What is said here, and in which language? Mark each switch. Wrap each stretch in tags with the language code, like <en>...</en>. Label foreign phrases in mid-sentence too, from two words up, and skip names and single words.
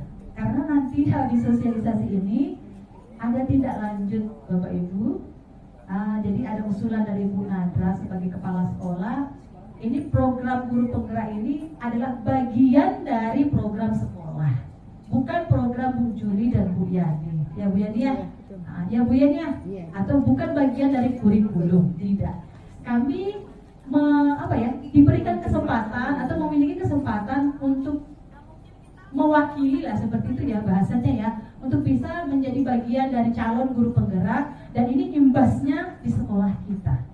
<id>Karena nanti di sosialisasi ini ada tindak lanjut Bapak Ibu. Jadi ada usulan dari Bu Nadra sebagai kepala sekolah. Ini program guru penggerak ini adalah bagian dari program sekolah, bukan program Bu Juli dan Bu Yani. Ya Bu Yani ya, ya Bu Yani ya. Atau bukan bagian dari kurikulum, tidak. Kami diberikan kesempatan atau memiliki kesempatan untuk mewakili lah seperti itu ya bahasanya ya, untuk bisa menjadi bagian dari calon guru penggerak, dan ini imbasnya di sekolah kita.</id>